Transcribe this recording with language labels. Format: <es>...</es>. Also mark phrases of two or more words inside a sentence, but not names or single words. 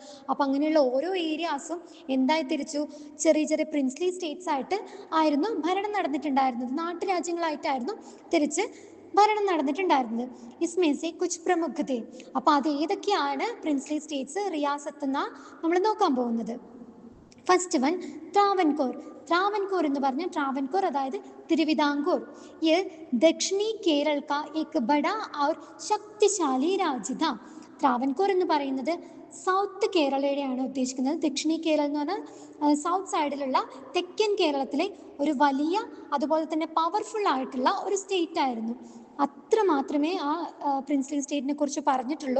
<ml>അപ്പം അങ്ങനെയുള്ള ഓരോ ഏരിയാസും എന്തായി തിരിച്ചു, ചെറിയ ചെറിയ</ml> <en>princely states</en> <ml>ആയിട്ട് ആയിരുന്നു ഭരണം നടന്നിട്ടുണ്ടായിരുന്നത്, നാട്ടുരാജ്യങ്ങളായിട്ടായിരുന്നു തിരിച്ച് ഭരണം നടന്നിട്ടുണ്ടായിരുന്നത്.</ml> <hi>इसमें से कुछ प्रमुख थे,</hi> <ml>അപ്പോൾ അത് ഏതൊക്കെയാണ്</ml> <en>princely states,</en> <ml>റിയാസത്ത് എന്നാണ് നമ്മൾ നോക്കാൻ പോകുന്നത്.</ml> <en>first one Travancore.</en> <ml>ട്രാവൻകൂർ എന്ന് പറഞ്ഞാൽ ട്രാവൻകൂർ അതായത് തിരുവിതാംകൂർ.</ml> <hi>ये दक्षिणी केरल का एक बड़ा और शक्तिशाली राज्य था.</hi> <ml>ട്രാവൻകൂർ എന്ന് പറയുന്നത് സൗത്ത് കേരളയുടെയാണ് ഉദ്ദേശിക്കുന്നത്. ദക്ഷിണി കേരളം എന്ന് പറഞ്ഞാൽ സൗത്ത് സൈഡിലുള്ള തെക്കൻ കേരളത്തിലെ ഒരു വലിയ, അതുപോലെ തന്നെ പവർഫുൾ ആയിട്ടുള്ള ഒരു സ്റ്റേറ്റ് ആയിരുന്നു. അത്ര മാത്രമേ ആ പ്രിൻസ്ലി സ്റ്റേറ്റിനെ കുറിച്ച് പറഞ്ഞിട്ടുള്ളൂ.</ml>